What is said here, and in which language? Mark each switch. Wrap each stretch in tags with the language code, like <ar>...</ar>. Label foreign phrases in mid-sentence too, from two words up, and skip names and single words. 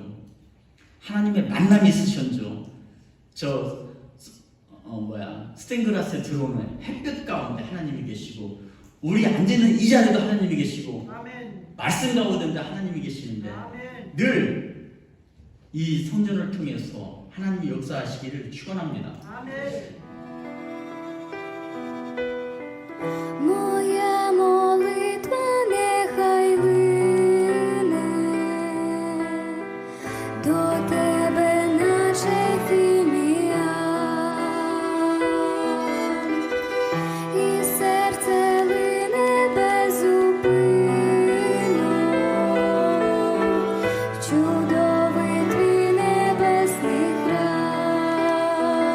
<ko>하나님의 만남이 있으셨는지요? 스텐그라스에 들어오는 햇볕 가운데 하나님이 계시고, 우리 앉아있는 이 자리도 하나님이 계시고, 아멘. 말씀 가운데 하나님이 계시는데, 아멘. 늘 이 성전을 통해서 하나님이 역사하시기를 축원합니다. 아멘.</ko> <uk>Моя молитва нехай лине до тебе, наче фіміам, і серце лине безупинно в чудовий твій небесний храм.</uk>